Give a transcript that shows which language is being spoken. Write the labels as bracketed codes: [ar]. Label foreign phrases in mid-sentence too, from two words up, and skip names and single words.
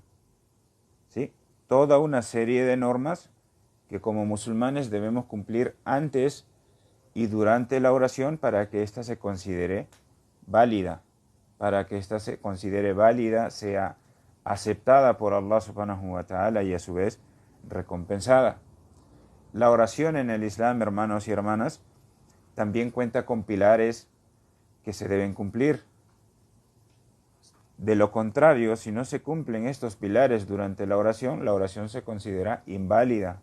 [es] ¿Sí? Toda una serie de normas que como musulmanes debemos cumplir antes y durante la oración para que ésta se considere válida, sea aceptada por [ar] الله سبحانه وتعالى [es] y a su vez recompensada. La oración en el Islam, hermanos y hermanas, también cuenta con pilares que se deben cumplir. De lo contrario, si no se cumplen estos pilares durante la oración se considera inválida.